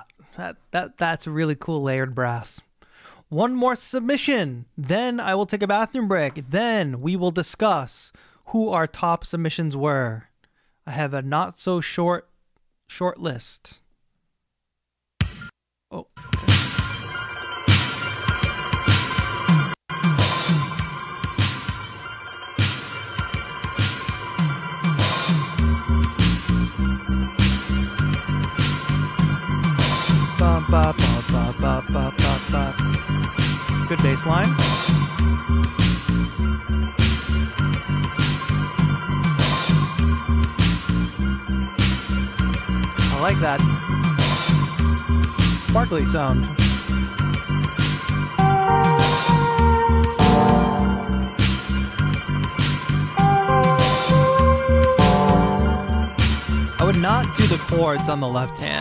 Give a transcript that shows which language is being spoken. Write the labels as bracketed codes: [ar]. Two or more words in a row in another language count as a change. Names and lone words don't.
[en] That's really cool layered brass. One more submission, then I will take a bathroom break. Then we will discuss who our top submissions were. I have a not so short list. Oh, okay. Ba, ba, ba, ba, ba, ba, ba. Good bass line. I like that sparkly sound. I would not do the chords on the left hand.